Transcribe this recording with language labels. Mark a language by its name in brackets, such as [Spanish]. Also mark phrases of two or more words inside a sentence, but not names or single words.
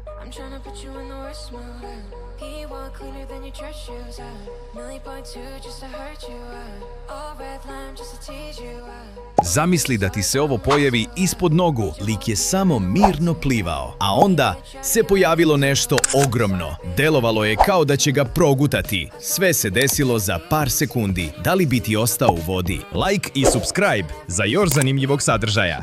[English] tryna put you in the worst mood. He want cleaner than your church shoes. $1.2 just to hurt you. All red line just to tease you. [Serbian] Zamisli da ti se ovo pojavi ispod nogu. Lik je samo mirno plivao, a onda se pojavilo nešto ogromno. Delovalo je kao da će ga progutati. Sve se desilo za par sekundi. Da li bi ti ostao u vodi? Like i subscribe za još zanimljivog sadržaja.